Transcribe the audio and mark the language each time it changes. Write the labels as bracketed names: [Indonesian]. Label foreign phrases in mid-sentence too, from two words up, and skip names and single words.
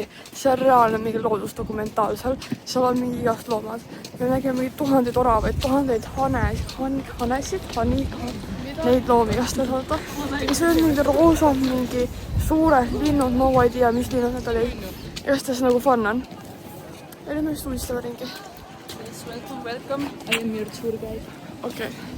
[Estonian] See on reaalne mingi loodusdokumentaal seal. Seal on mingi igast loomad. Me nägime mingi tuhandeid oravaid, tuhandeid hanesid, neid loomi igast lõsata. Ja see on mingi roosad, mingi suured linnud, ma ei tea, mis linnud need olid. Igastahes nagu fun on. Ja nüüd me just uudistame ringi. [English] Yes, welcome. I am your tour guide. [Estonian] Okei.